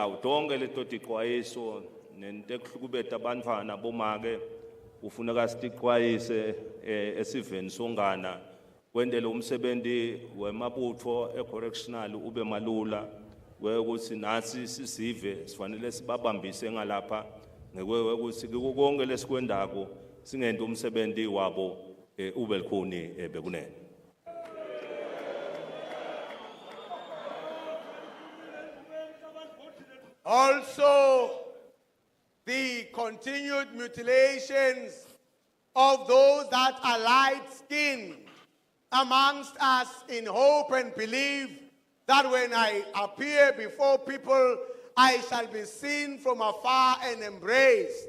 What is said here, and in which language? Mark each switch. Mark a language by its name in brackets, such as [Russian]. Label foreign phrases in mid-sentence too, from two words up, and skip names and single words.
[Swati] awudonke letoti ixwayiso nento ekuhlukubeta abantwana bomake ufuneka sitiqwayise esiveni songana kwendele umsebenzi wemabutho ecorrectional ube malula ukuthi nasi sisive sifanele sibabambise ngalapha ngekwe ukuthi konke lesikwendako singende umsebenzi wabo ube likhuni bekunene. [English] Also, the continued mutilations of those that are light-skinned amongst us in hope and belief that when I appear before people, I shall be seen from afar and embraced.